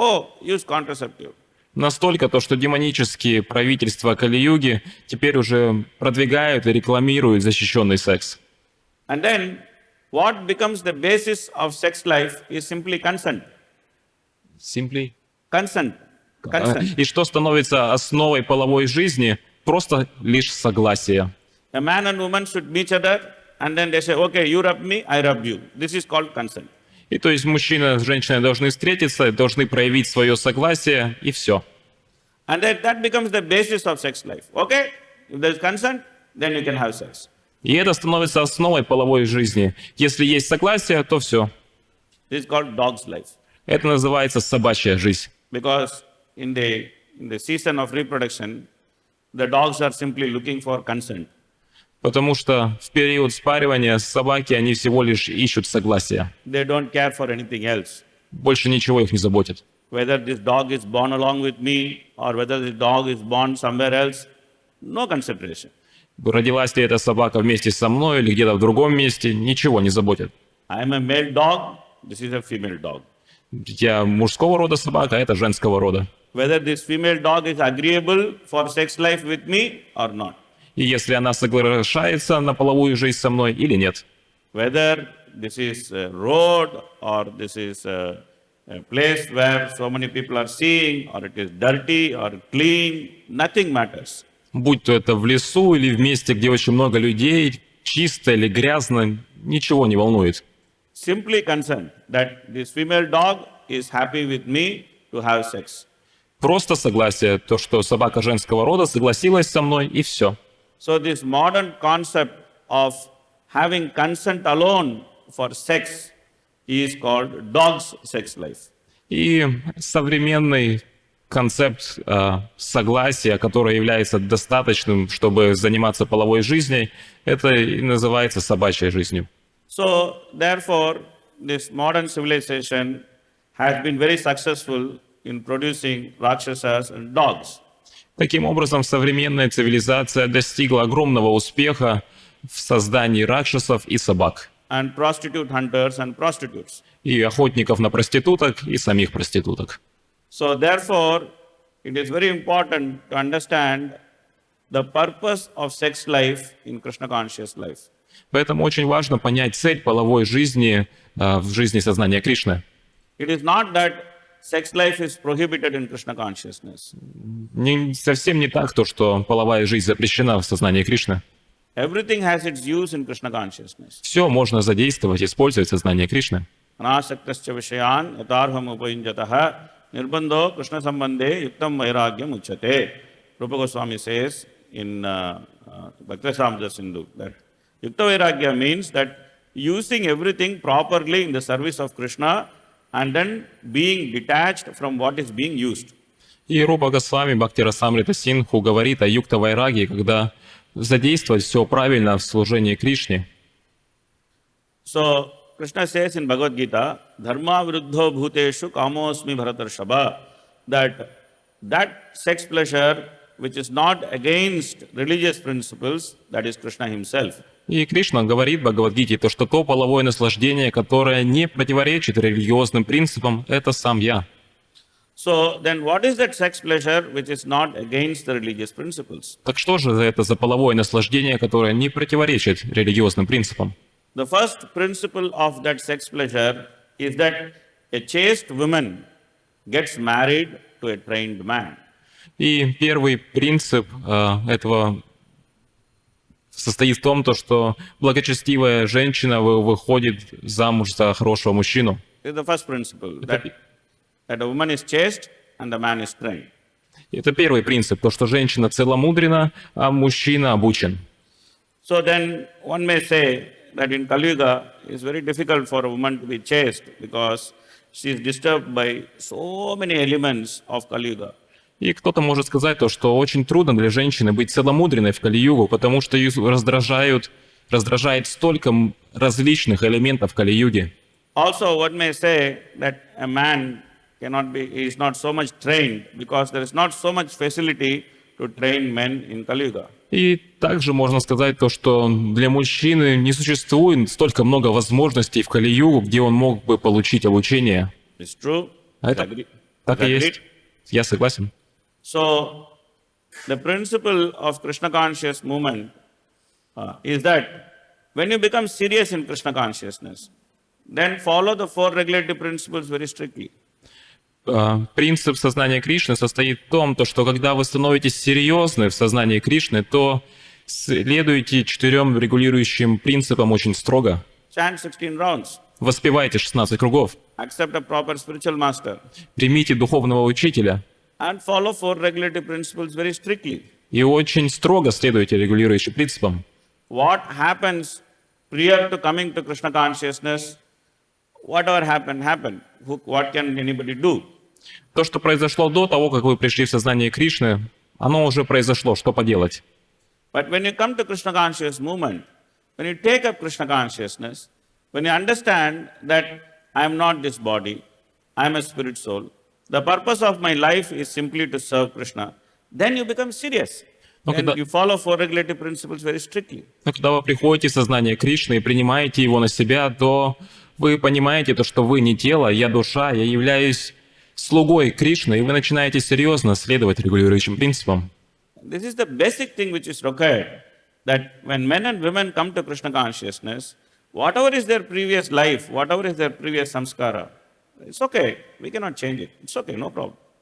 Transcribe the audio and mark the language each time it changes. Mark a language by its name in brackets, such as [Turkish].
[English] Oh, use contraceptive. [Russian] Настолько то, что демонические правительства Кали-юги теперь уже продвигают и рекламируют защищенный секс. [English] And then what becomes the basis of sex life is simply consent. Simply. Consent. Consent. [Russian] И что становится основой половой жизни? Просто лишь согласие. [English] A man and woman should meet each other and then they say, okay, you rub me, I rub you. This is called consent. [Russian] И то есть мужчина с женщиной должны встретиться, должны проявить свое согласие, и все. [English] And then that becomes the basis of sex life. Okay? If there is consent, then you can have sex. [Russian] И это становится основой половой жизни. Если есть согласие, то все. [English] This is called dog's life. [Russian] Это называется собачья жизнь. [English] Because in the season of reproduction, the dogs are simply looking for consent. [Russian] Потому что в период спаривания собаки, они всего лишь ищут согласия. [English] They don't care for anything else. [Russian] Больше ничего их не заботит. [English] Whether this dog is born along with me or whether this dog is born somewhere else, no consideration. [Russian] Родилась ли эта собака вместе со мной или где-то в другом месте, ничего не заботит. [English] I am a male dog, this is a female dog. [Russian] Я мужского рода собака, а это женского рода. [English] Whether this female dog is agreeable for sex life with me or not. [Russian] И если она соглашается на половую жизнь со мной или нет. [English] Whether this is a road or this is a place where so many people are seeing, or it is dirty or clean, nothing matters. [Russian] Будь то это в лесу или в месте, где очень много людей, чисто или грязно, ничего не волнует. [English] Simply consent that this female dog is happy with me to have sex. [Russian] Просто согласие, то, что собака женского рода согласилась со мной, и все. [English] So this modern concept of having consent alone for sex is called dog's sex life. [Russian] И современный концепт согласия, который является достаточным, чтобы заниматься половой жизнью, это и называется собачьей жизнью. [English] So therefore, this modern civilization has been very successful in producing rakshasas and dogs. [Russian] Таким образом, современная цивилизация достигла огромного успеха в создании ракшасов и собак. [English] And prostitute hunters and prostitutes. [Russian] И охотников на проституток, и самих проституток. [English] So therefore, it is very important to understand the purpose of sex life in Krishna conscious life. [Russian] Поэтому очень важно понять цель половой жизни в жизни сознания Кришны. [English] It is not that sex life is prohibited in Krishna consciousness. [Russian] Совсем не так то, что половая жизнь запрещена в сознании Кришны. [English] Everything has its use in Krishna consciousness. [Russian] Все можно задействовать, использовать сознание Кришны. [Sanskrit] Anasaktasya vishayan yatarham upayunjataha nirbandho Krishna sambandhe yuktam vairagyam uchate. [English] Rupa Goswami says in Bhakti-rasamrita Sindhu that yukta vairagya means that using everything properly in the service of Krishna and then being detached from what is being used. [Russian] И Рупа Госвами Бхактирасамрита Синху говорит о юкта вайраги, когда задействовать все правильно в служении Кришне. [English] So, Krishna says in Bhagavad Gita, [Sanskrit] Dharma viruddho bhuteshu kamosmi bharatarshava, [English] that sex pleasure which is not against religious principles, that is Krishna himself. [Russian] И Кришна говорит в Бхагавадгите, то, что то половое наслаждение, которое не противоречит религиозным принципам, это сам я. [English] So, then what is that sex pleasure which is not against the religious principles? [Russian] Так что же это за половое наслаждение, которое не противоречит религиозным принципам? [English] The first principle of that sex pleasure is that a chaste woman gets married to a trained man. [Russian] И первый принцип этого состоит в том, что благочестивая женщина выходит замуж за хорошего мужчину. [English] This is the first principle, that a woman is chaste and the man is trained. [Russian] Это первый принцип, то, что женщина целомудрена, а мужчина обучен. [English] So then one may say that in Kali Yuga it's very difficult for a woman to be chaste because she is disturbed by so many elements of Kali Yuga. [Russian] И кто-то может сказать то, что очень трудно для женщины быть целомудренной в Кали-югу, потому что ее раздражает столько различных элементов Кали-юги. [English] Also one may say that a man is not so much trained because there is not so much facility to train men in Kali Yuga. [Russian] И также можно сказать то, что для мужчины не существует столько много возможностей в Кали-югу, где он мог бы получить обучение. [English] It's true. [Russian] Это так и есть. Я согласен. [English] So, the principle of Krishna conscious movement is that when you become serious in Krishna consciousness, then follow the four regulative principles very strictly. [Russian] Принцип сознания Кришны состоит в том, что когда вы становитесь серьезны в сознании Кришны, то следуйте 4 регулирующим принципам очень строго. [English] Chant 16 rounds. [Russian] Воспевайте 16 кругов. [English] Accept a proper spiritual master. [Russian] Примите духовного учителя. [English] And follow four regulative principles very strictly. [Russian] И очень строго следуйте регулирующим принципам. [English] What happens prior to coming to Krishna consciousness, whatever happened. What can anybody do? [Russian] То, что произошло до того, как вы пришли в сознание Кришны, оно уже произошло, что поделать. [English] But when you come to Krishna conscious movement, when you take up Krishna consciousness, when you understand that I am not this body, I am a spirit soul, the purpose of my life is simply to serve Krishna, then you become serious. And you follow four regulative principles very strictly. [Russian] Но когда вы приходите в сознание Кришны и принимаете его на себя, то вы понимаете то, что вы не тело, я душа, я являюсь слугой Кришны, и вы начинаете серьезно следовать регулирующим принципам. [English] This is the basic thing which is required, that when men and women come to Krishna consciousness, whatever is their previous life, whatever is their previous samskara, it's okay, we cannot change it, it's okay, no problem.